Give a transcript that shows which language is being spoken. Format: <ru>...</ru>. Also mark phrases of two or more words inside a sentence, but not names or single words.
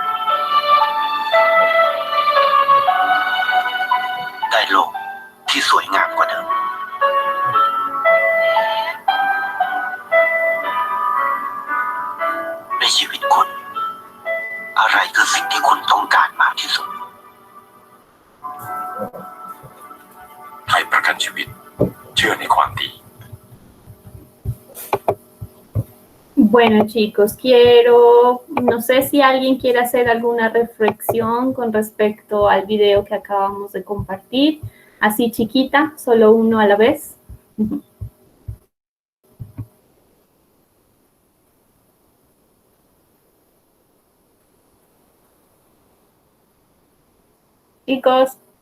<th>ได้โลกที่สวยงามกว่าเดิมในชีวิตคุณอะไรคือสิ่งที่คุณต้องการมากที่สุดให้ประกันชีวิตเชื่อในความดี</th> <es>Bueno, chicos, no sé si alguien quiere hacer alguna reflexión con respecto al video que acabamos de compartir, así chiquita, solo uno a la vez. Chicos.</es>